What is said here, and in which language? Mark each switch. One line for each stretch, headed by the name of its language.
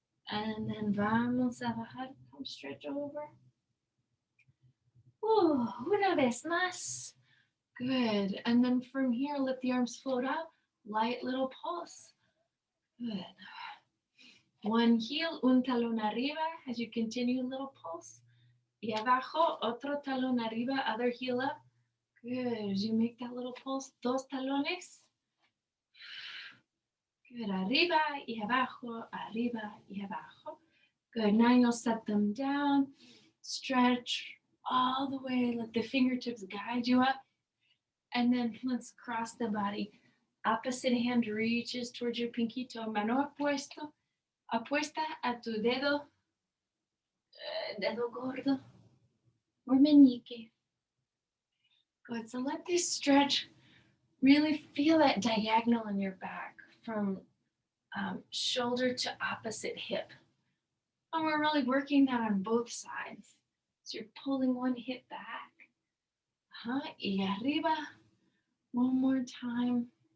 English: And then
Spanish: vamos a bajar.
English: Come stretch over.
Spanish: Una vez más.
English: Good. And then from here, let the arms float out. Light little pulse. Good. One heel,
Spanish: un talón arriba.
English: As you continue, little pulse.
Spanish: Y abajo, otro talón arriba,
English: other heel up. Good. As you make that little pulse,
Spanish: dos talones.
English: Good.
Spanish: Arriba y abajo, arriba y abajo.
English: Good. Now you'll set them down. Stretch all the way. Let the fingertips guide you up. And then let's cross the body. Opposite hand reaches towards your pinky toe.
Spanish: Mano apuesta a tu dedo gordo or meñique.
English: Good. So let this stretch. Really feel that diagonal in your back from shoulder to opposite hip. And we're really working that on both sides. So you're pulling one hip back.
Spanish: Y arriba.
English: One more time.